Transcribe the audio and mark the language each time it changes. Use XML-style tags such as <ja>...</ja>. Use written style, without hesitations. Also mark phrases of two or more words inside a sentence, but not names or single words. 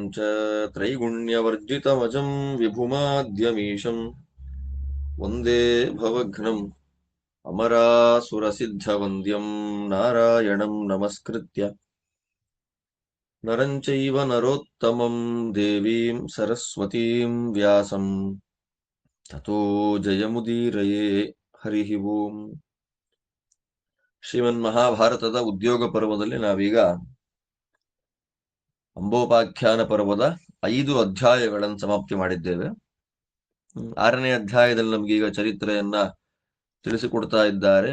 <sa>ಚ ತ್ರೈಗುಣ್ಯವರ್ಜಿತಮಜಂ ವಿಭುಮಾದ್ಯಮೀಶಂ ವಂದೇ ಭವಘ್ನಂ ಅಮರಾಸುರಸಿದ್ಧವಂದ್ಯಂ ನಾರಾಯಣಂ ನಮಸ್ಕೃತ್ಯ ನರಂ ಚೈವ ನರೋತ್ತಮಂ ದೇವೀಂ ಸರಸ್ವತೀಂ ವ್ಯಾಸಂ ತತೋ ಜಯಮುದೀರಯೇ. ಹರಿ ಓಂ.</sa> <kn>ಶ್ರೀಮನ್ ಮಹಾಭಾರತದ ಉದ್ಯೋಗ ಪರ್ವದಲ್ಲಿ ನಾವೀಗ ಅಂಬೋಪಾಖ್ಯಾನ ಪರ್ವದ 5 ಅಧ್ಯಾಯಗಳನ್ನು ಸಮಾಪ್ತಿ ಮಾಡಿದ್ದೇವೆ. 6ನೇ ಅಧ್ಯಾಯದಲ್ಲಿ ನಮಗೀಗ ಚರಿತ್ರೆಯನ್ನ ತಿಳಿಸಿಕೊಡ್ತಾ ಇದ್ದಾರೆ.</kn>